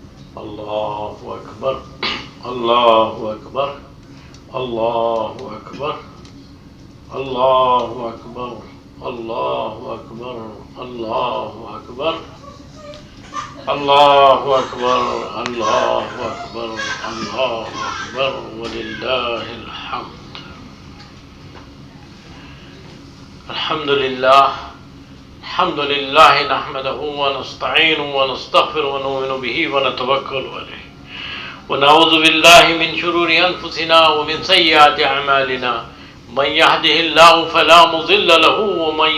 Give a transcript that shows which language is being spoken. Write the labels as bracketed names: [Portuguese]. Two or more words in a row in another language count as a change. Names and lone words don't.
[Arabic] اللہ اکبر اللہ اکبر اللہ اکبر اللہ اکبر اللہ اکبر اللہ اکبر اللہ اکبر اللہ اکبر اللہ اکبر وللہ الحمد. الحمد للہ الحمد للہ نحمده ونستعینه ونستغفر ونؤمن به ونتوکل علیہ ونعوذ باللہ من شرور انفسنا ومن سیئات اعمالنا من يهده الله فلا مضل له ومن